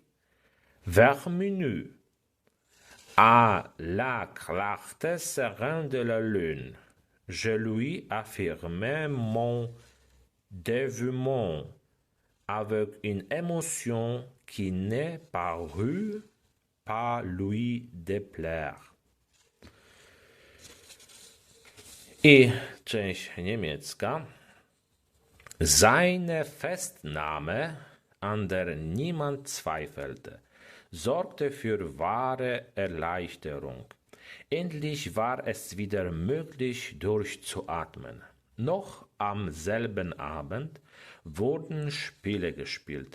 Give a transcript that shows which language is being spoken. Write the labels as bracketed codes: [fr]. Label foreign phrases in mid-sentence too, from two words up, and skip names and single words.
[fr] Vers minuit, à la clarté sereine de la lune, je lui affirmai mon dévouement avec une émotion qui ne parut pas lui déplaire. [pl] I część niemiecka. [de] Seine Festnahme, an der niemand zweifelte, sorgte für wahre Erleichterung. Endlich war es wieder möglich, durchzuatmen. Noch am selben Abend wurden Spiele gespielt.